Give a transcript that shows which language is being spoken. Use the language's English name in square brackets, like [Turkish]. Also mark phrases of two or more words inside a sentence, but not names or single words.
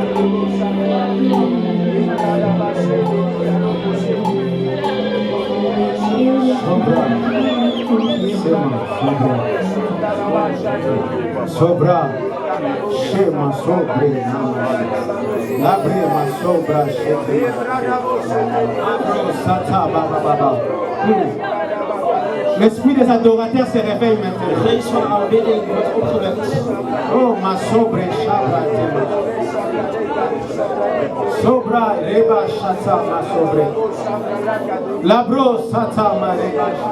[French] Sobra, Shema Sobre, Labre ma Sobra, Sata Baba. L'esprit des adorateurs se réveille maintenant. Oh, ma Sobre, Shabra, Sobra, Reba, Shata, ma Sobre. Labro, Sata, ma Reba.